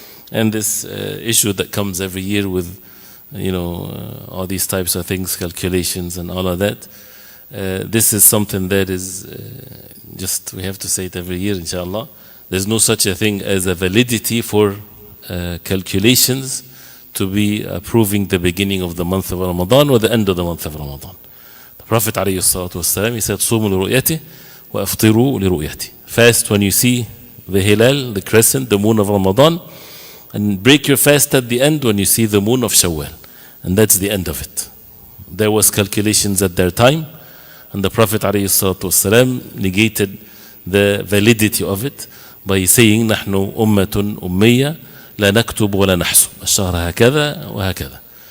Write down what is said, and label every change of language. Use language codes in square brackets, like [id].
[en] And this issue that comes every year with, all these types of things, calculations and all of that, this is something that is we have to say it every year, inshallah. There's no such a thing as a validity for calculations to be proving the beginning of the month of Ramadan or the end of the month of Ramadan. The Prophet ﷺ, he said, [ar] صُومُوا لِرُؤْيَتِهِ وَأَفْطِرُوا لِرُؤْيَتِهِ. [en] Fast when you see the hilal, the crescent, the moon of Ramadan, and break your fast at the end when you see the moon of Shawwal. And that's the end of it. There was calculations at their time, and the Prophet ﷺ negated the validity of it by saying, [ar] نحن أمة أمية لا نكتب ولا نحسب الشهر هكذا وهكذا.